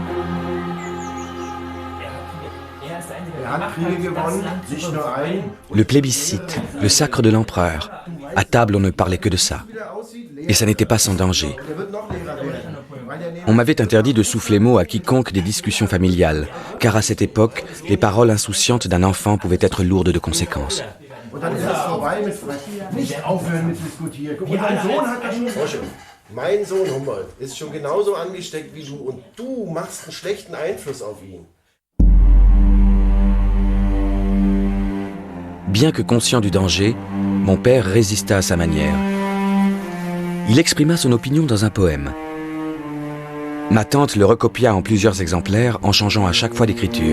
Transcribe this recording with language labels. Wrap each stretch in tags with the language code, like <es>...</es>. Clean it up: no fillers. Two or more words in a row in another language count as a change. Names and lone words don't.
<fr>Le plébiscite, le sacre de l'empereur. À table, on ne parlait que de ça. Et ça n'était pas sans danger. On m'avait interdit de souffler mot à quiconque des discussions familiales, car à cette époque, les paroles insouciantes d'un enfant pouvaient être lourdes de conséquences.</fr> <de>Mein Sohn Humboldt ist schon genauso angesteckt wie du und du machst einen schlechten Einfluss auf ihn.</de> <fr>Bien que conscient du danger, mon père résista à sa manière. Il exprima son opinion dans un poème. Ma tante le recopia en plusieurs exemplaires en changeant à chaque fois d'écriture.</fr>